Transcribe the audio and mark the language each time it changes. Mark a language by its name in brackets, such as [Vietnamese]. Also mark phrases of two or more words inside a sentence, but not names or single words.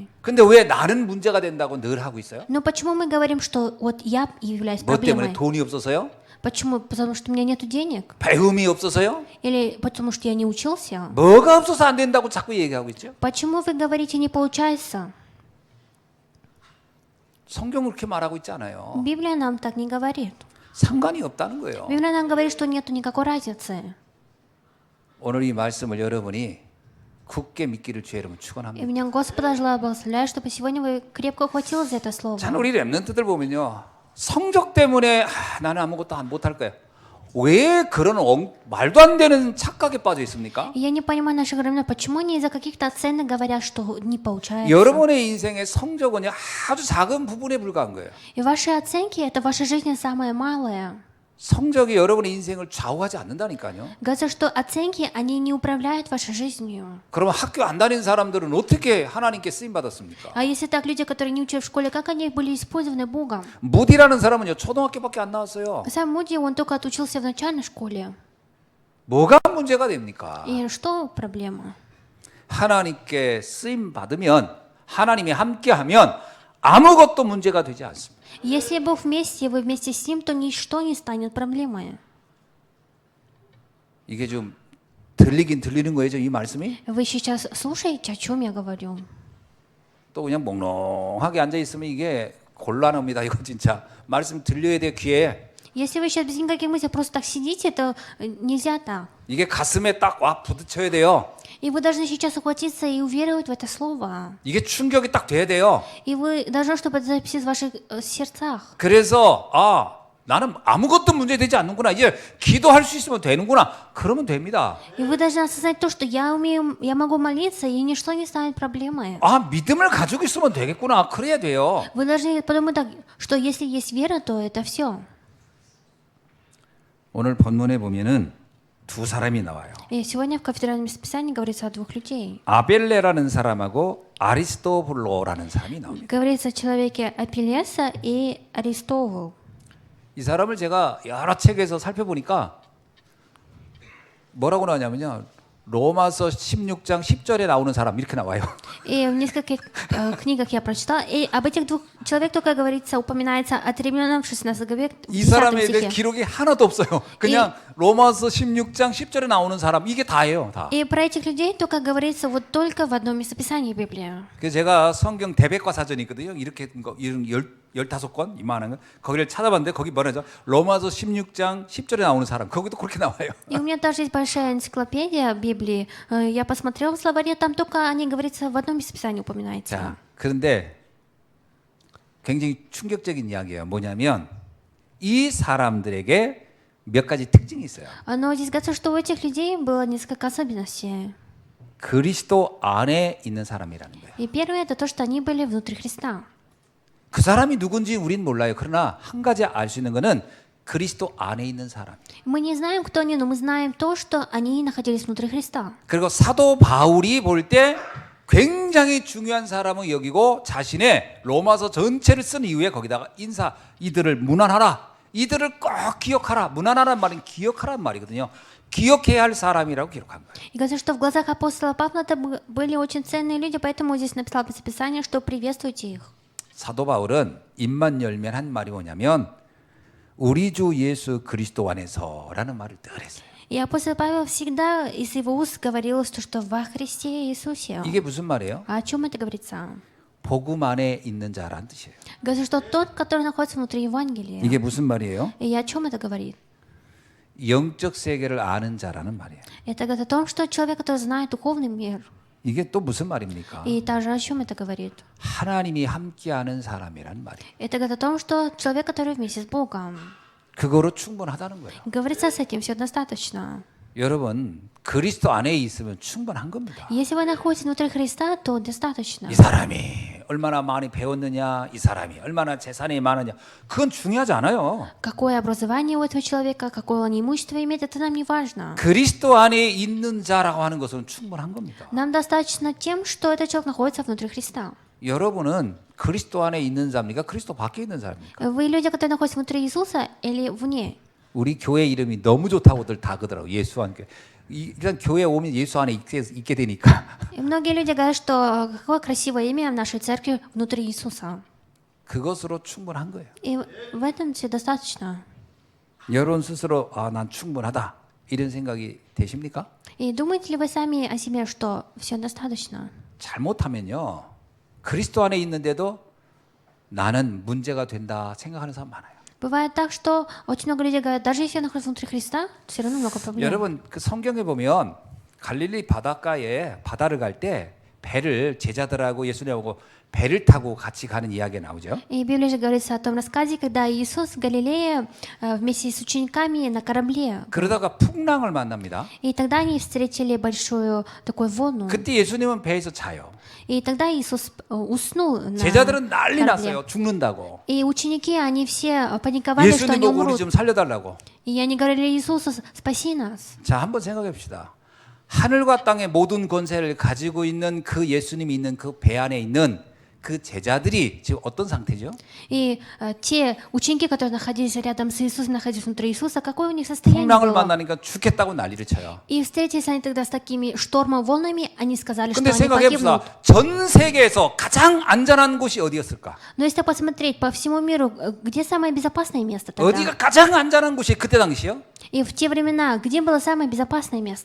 [Korean] 근데 왜 나는 문제가 된다고 늘 하고 있어요? [Russian] Но почему мы говорим, что вот я являюсь [Korean] 뭐 때문에? [Russian] проблемой? [Korean] 돈이 없어서요? [Russian] Почему? Потому что у меня нету денег? [Korean] 배움이 없어서요? [Russian] Или потому что я не учился? [Korean] 뭐가 없어서 안 된다고 자꾸 얘기하고 있죠? [Russian] Почему вы говорите не получается? [Korean] 성경은 그렇게 말하고 있지 않아요. [Russian] Библия нам так не говорит. [Korean] 상관이 없다는 거예요. [Russian] Библия нам говорит, что нету никакой разницы. [Korean] 오늘 이 말씀을 여러분이 굳게 믿기를 주의 이름으로 [Russian] И [Korean] 축원합니다. [Russian] меня Господа желаю благословлять, чтобы сегодня вы крепко ухватились за это слово. [Korean] 참 우리 렘넌트들 보면요. 성적 때문에 나는 아무것도 못할 거야. 왜 그런 말도 안 되는 착각에 빠져 있습니까? [Russian] И я не понимаю наших равно, почему они из-за каких-то оценок говорят, что не получается. [Korean] 여러분의 인생의 성적은 아주 작은 부분에 불과한 거예요. [Russian] И ваши оценки — это ваша жизнь самая малая. [Korean] 성적이 여러분의 인생을 좌우하지 않는다니까요. [Russian] Говорится, что оценки, они не управляют вашей жизнью. [Korean] 그러면 학교 안 다니는 사람들은 어떻게 하나님께 쓰임 받았습니까? [Russian] А если так, люди, которые не учат в школе, как они были использованы Богом? [Korean] 무디라는 사람은요 초등학교밖에 안 나왔어요. [Russian] Сам Муди, он только отучился в начальной школе. [Korean] 뭐가 문제가 됩니까? [Russian] И что проблема? [Korean] 하나님께 쓰임 받으면 하나님이 함께하면 아무것도 문제가 되지 않습니다. [Russian] Если Бог вместе, и вы вместе с Ним, то ничто не станет проблемой. [Korean] 이게 좀 들리긴 들리는 거예요, 이 말씀이? [Russian] Вы сейчас слушаете, о чем я говорю? [Korean] 또 그냥 몽롱하게 앉아 있으면 이게 곤란합니다. 이거 진짜 말씀 들려야 돼 귀에. [Russian] Если вы сейчас без никаких мыслей просто так сидите, то нельзя так. [Korean] 이게 가슴에 딱 와 부딪혀야 돼요. [Russian] И вы должны сейчас ухватиться и уверовать в это слово. [Korean] 이게 충격이 딱 돼야 돼요. [Russian] И вы должны, чтобы это записать в ваших сердцах. [Korean] 그래서 나는 아무것도 문제되지 않는구나. 이제 기도할 수 있으면 되는구나. 그러면 됩니다. [Russian] И вы должны осознать то, что я умею, я могу молиться, и ничто не станет проблемой. [Korean] 믿음을 가지고 있으면 되겠구나. 그래야 돼요. [Russian] Вы должны подумать так, что если есть вера, то это все. [Korean] 오늘 본문에 보면은 두 사람이 나와요. [Russian] И сегодня в кафедральном расписании говорится о двух людей. [Korean] 아벨레라는 사람하고 아리스토블로라는 사람이 나옵니다. [Russian] Говорится о человеке Апеллеса и Аристовул. [Korean] 이 사람을 제가 여러 책에서 살펴보니까 뭐라고 나오냐면요. 로마서 16장 10절에 나오는 사람 이렇게 나와요. [Russian] И в нескольких книгах я прочитала, и об этих двух человек только говорится, упоминается от Римлянам 16 главе, в [Korean] 이 10 사람에 대해 [Russian] стихе. [Korean] 기록이 하나도 없어요. 그냥 로마서 16장 10절에 나오는 사람 이게 다예요, 다. [Russian] И про этих людей только говорится вот только в одном местописании Библии. [Korean] 그래서 제가 성경 대백과 사전이 있거든요. 이렇게 된 거, 이런 15권 이만한 거. 거기를 찾아봤는데 거기 뭐라죠? 로마서 16장 10절에 나오는 사람. 거기도 그렇게 나와요. [Russian] И у меня даже есть большая энциклопедия Библии. Я посмотрела в словаре, там только они, говорится, в одном местописании упоминается. [Korean] 자, 그런데 굉장히 충격적인 이야기예요. 뭐냐면 이 사람들에게 몇 가지 특징이 있어요. [Russian] Но здесь говорится, что у этих людей было несколько особенностей. [Korean] 그리스도 안에 있는 사람이라는 거예요. [Russian] И первое, это то, что они были внутри Христа. [Korean] 그 사람이 누군지 우린 몰라요. 그러나 한 가지 알 수 있는 거는 그리스도 안에 있는 사람. [Russian] Мы не знаем, кто они, но мы знаем то, что они находились внутри Христа. [Korean] 그리고 사도 바울이 볼 때 굉장히 중요한 사람을 여기고 자신의 로마서 전체를 쓴 이후에 거기다가 이들을 문안하라. 이들을 꼭 기억하라. 문안하라는 말은 기억하라는 말이거든요. 기억해야 할 사람이라고 기록한 거예요. [Russian] И говорится, что в глазах апостола Павла это были очень ценные люди, поэтому здесь написал Писание, что приветствуйте их. [Korean] 사도 바울은 입만 열면 한 말이 뭐냐면 우리 주 예수 그리스도 안에서라는 말을 늘 했어요. [Russian] И апостол Павел всегда из его уст говорилось, что во Христе Иисусе. [Korean] 이게 무슨 말이에요? [Russian] А о чем это говорится? [Korean] 복음 안에 있는 자란 뜻이에요. [Russian] Говорится, что тот, который находится внутри Евангелия. [Korean] 이게 무슨 말이에요? [Russian] И о чем это говорит? [Korean] 영적 세계를 아는 자라는 말이에요. [Russian] Это говорит о том, что человек, который знает духовный мир. [Korean] 이게 또 무슨 말입니까? [Russian] И также о чем это говорит? [Korean] 하나님이 함께하는 사람이란 말이에요. [Russian] Это говорит о том, что человек, который вместе с Богом. [Korean] 그거로 충분하다는 거예요. [Russian] Говорится, с этим все достаточно. [Korean] 여러분 그리스도 안에 있으면 충분한 겁니다. [Russian] Если вы находитесь внутри Христа, то достаточно. [Korean] 이 사람이 얼마나 많이 배웠느냐, 이 사람이 얼마나 재산이 많으냐, 그건 중요하지 않아요. [Russian] Какое образование у этого человека, какое он имущество имеет, это нам не важно. [Korean] 그리스도 안에 있는 자라고 하는 것은 충분한 겁니다. [Russian] Нам достаточно тем, что этот человек находится внутри Христа. [Korean] 여러분은 그리스도 안에 있는 자입니까? 그리스도 밖에 있는 자입니까? [Russian] Вы люди, которые находятся внутри Иисуса или вне? [Korean] 우리 교회 이름이 너무 좋다고들 다 그러더라고. 예수 안에. 일단 교회 오면 예수 안에 있게 되니까. [Russian] И многие люди говорят, что какое красивое имя в нашей церкви внутри Иисуса. [Korean] 그것으로 충분한 거예요. [Russian] И в этом все достаточно. [Korean] 여러분 스스로 난 충분하다 이런 생각이 되십니까? [Russian] И думаете ли вы сами о себе, что все достаточно? [Korean] 잘못하면요. 그리스도 안에 있는데도 나는 문제가 된다 생각하는 사람 많아요. [Russian] Бывает так, что очень много людей говорят, даже если я нахожусь внутри Христа, все равно много проблем. [Korean] 여러분 그 성경에 보면 갈릴리 바닷가에 바다를 갈 때 배를 제자들하고 예수님하고 배를 타고 같이 가는 이야기가 나오죠. [Russian] И в Библии же говорится о том рассказе, когда Иисус в Галилее вместе с учениками на корабле. [Korean] 그러다가 풍랑을 만납니다. [Russian] И тогда они встретили большую такую волну. [Korean] 그때 예수님은 배에서 자요. [Russian] И тогда Иисус уснул на [Korean] 제자들은 난리 [Russian] корабле. [Korean] 났어요. 죽는다고. [Russian] И ученики, они все паниковали, что они [Korean] 예수님 보고 우리 [Russian] умрут. [Korean] 좀 살려달라고. [Russian] И они говорили Иисусу, спаси нас. [Korean] 자, 한번 생각해 봅시다. 하늘과 땅의 모든 권세를 가지고 있는 그 예수님이 있는 그 배 안에 있는 그 제자들이 지금 어떤 상태죠? [Russian] И те ученики, которые находились рядом с Иисусом, находились внутри Иисуса, какое у них состояние [Korean] 풍랑을 [Russian] было? [Korean] 만나니까 죽겠다고 난리를 쳐요. [Russian] И встретились они тогда с такими штормом, волнами, они сказали, что [Korean] 근데 [Russian] они [Korean] 생각해 [Russian] погибнут. [Korean] 봅시다. 전 세계에서 가장 안전한 곳이 어디였을까? [Russian] Но если посмотреть по всему миру, где самое безопасное место тогда? [Korean] 어디가 가장 안전한 곳이 그때 당시요? [Russian] И в те времена, где было самое безопасное место?